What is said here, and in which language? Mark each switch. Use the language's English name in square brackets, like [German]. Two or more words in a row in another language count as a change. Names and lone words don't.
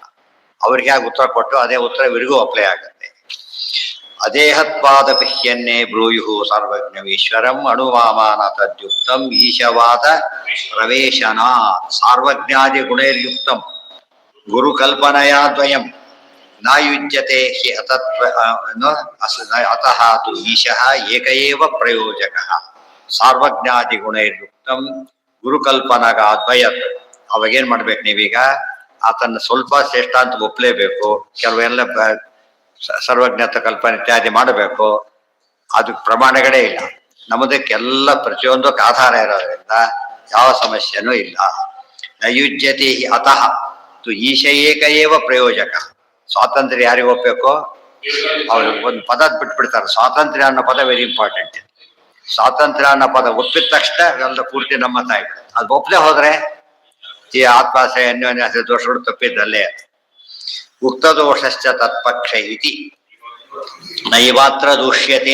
[Kannada] ಅವ್ರಿಗೆ ಯಾಕೆ ಉತ್ತರ ಕೊಟ್ಟು ಅದೇ ಉತ್ತರ ಇವರಿಗೂ ಅಪ್ಲೈ ಆಗುತ್ತೆ. [Sanskrit] ಅದೇಹತ್ವಾದ ಪಿಹ್ಯನ್ನೇ ಬ್ರೂಯು ಸರ್ವಜ್ಞಮೀಶ್ವರಂ ಅಣುವಾಮಾನ ತದ್ಯುಕ್ತಂ ಈಶವಾದ ಪ್ರವೇಶನ ಸಾರ್ವಜ್ಞಾದಿ ಗುಣೈರ್ಯುಕ್ತಂ ಗುರುಕಲ್ಪನಯಾ ದ್ವಯಂ ನಾಯುಜ್ಯತೆ ಹಿ ಅತಃ ತು ಈಶಃ ಏಕ ಏವ ಪ್ರಯೋಜಕಃ. ಸಾರ್ವಜ್ಞಾದಿ ಗುಣೈರ್ಯುಕ್ತಂ ಗುರುಕಲ್ಪನಗ ದ್ವಯತ್. [Kannada] ಅವಾಗೇನ್ ಮಾಡ್ಬೇಕು ನೀವೀಗ? ಆತನ ಸ್ವಲ್ಪ ಶ್ರೇಷ್ಠ ಅಂತ ಒಪ್ಲೇಬೇಕು, ಕೆಲವೆಲ್ಲ ಸರ್ವಜ್ಞತ ಕಲ್ಪನೆ ಇತ್ಯಾದಿ ಮಾಡಬೇಕು. ಅದಕ್ಕೆ ಪ್ರಮಾಣಗಳೇ ಇಲ್ಲ. ನಮ್ಮದಕ್ಕೆಲ್ಲ ಪ್ರತಿಯೊಂದಕ್ಕೆ ಆಧಾರ ಇರೋದ್ರಿಂದ ಯಾವ ಸಮಸ್ಯೆನೂ ಇಲ್ಲ. [Sanskrit] ನಯುಜ್ಯತೆ ಅತಃ ತು ಈಶ ಏಕ ಏವ ಪ್ರಯೋಜಕ. [Kannada] ಸ್ವಾತಂತ್ರ್ಯ ಯಾರಿಗೆ ಒಪ್ಪಬೇಕು? ಅವ್ರು ಒಂದು ಪದ ಬಿಟ್ಬಿಡ್ತಾರೆ. ಸ್ವಾತಂತ್ರ್ಯ ಅನ್ನೋ ಪದ [English] very important. [Kannada] ಸ್ವಾತಂತ್ರ್ಯ ಅನ್ನೋ ಪದ ಒಪ್ಪಿದ ತಕ್ಷಣ ಎಲ್ಲ ಪೂರ್ತಿ ನಮ್ಮ ತಾಯಿ. ಅದು ಒಪ್ಪದೆ ಹೋದ್ರೆ ಈ ಆತ್ಮಾಶ್ರಯ ಅನ್ಯೋನ್ಯಾಶ್ರಯ ದೋಷಗಳು ತಪ್ಪಿದ್ದಲ್ಲೇ. [Sanskrit] ಉಕ್ತ ದೋಷಶ್ಚ ತತ್ಪಕ್ಷ ಇತಿ ನೈವಾತ್ರ ದೂಷ್ಯತೆ.